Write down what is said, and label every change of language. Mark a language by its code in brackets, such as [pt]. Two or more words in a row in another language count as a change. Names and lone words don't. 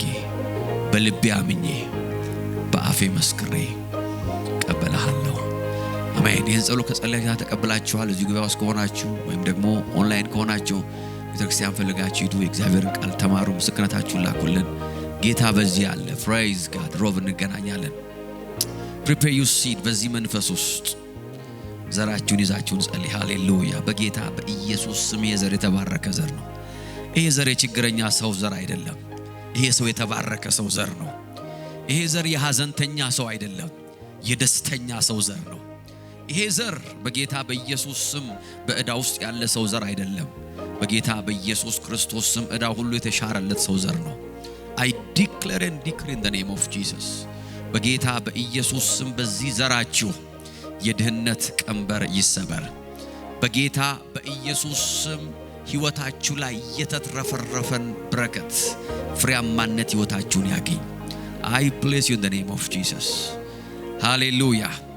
[am] በልቤ አምኜ በአፌ መስክሬ ቀበልሃለሁ አሜን ይህን ጸሎት ከጸለያችሁ ተቀብላችኋል እዚህ ጉባኤ ውስጥ ከሆናችሁ ወይም ደግሞ ኦንላይን ከሆናችሁ ቤተክርስቲያን ፈልጋችሁ ሂዱ የእግዚአብሔርን ቃል ተማሩ ምስክርነታችሁን ላኩልን ጌታ በዚህ አለ [en] praise God [am] ሮብ እንገናኛለን [en] prepare your seed [am] በዚህ መንፈስ ውስጥ ዘራችሁን ይዛችሁን ጸልይ። ሃሌሉያ። በጌታ በኢየሱስ ስም የዘር የተባረከ ዘር ነው። ይሄ ዘር የችግረኛ ሰው ዘር አይደለም። ይሄ ሰው የተባረከ ሰው ዘር ነው። ይሄ ዘር የሐዘንተኛ ሰው አይደለም፣ የደስተኛ ሰው ዘር ነው። ይሄ ዘር በጌታ በኢየሱስ ስም በዕዳ ውስጥ ያለ ሰው ዘር አይደለም። በጌታ በኢየሱስ ክርስቶስ ስም ዕዳ ሁሉ የተሻረለት ሰው ዘር ነው። [en] I declare and decree in the name of Jesus [am] በጌታ በኢየሱስ ስም በዚህ ዘራችሁ የድህነት ቀንበር ይሰበር። በጌታ በኢየሱስ ስም ሕይወታችሁ ላይ የተትረፈረፈን በረከት ፍሬያማነት ሕይወታችሁን ያገኝ። [en] I bless you in the name of Jesus. [am] Hallelujah.